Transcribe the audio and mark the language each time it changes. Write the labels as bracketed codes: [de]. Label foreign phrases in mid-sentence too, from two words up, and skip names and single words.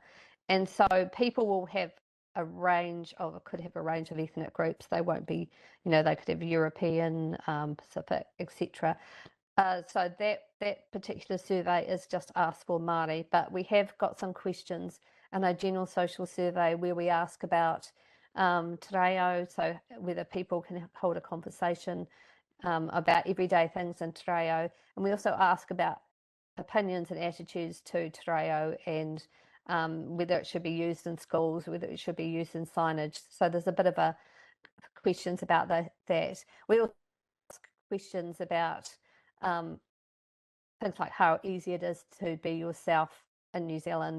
[en] And so people will have could have a range of ethnic groups. They won't be, they could have European, Pacific, etc. So that particular survey is just asked for Māori, but we have got some questions in our General Social Survey where we ask about [mi] te reo, [en] so whether people can hold a conversation about everyday things in [mi] te reo. [en] And we also ask about opinions and attitudes to [mi] te reo [en] and whether it should be used in schools, whether it should be used in signage. So there's a bit of questions about that. We also ask questions about things like how easy it is to be yourself in New Zealand.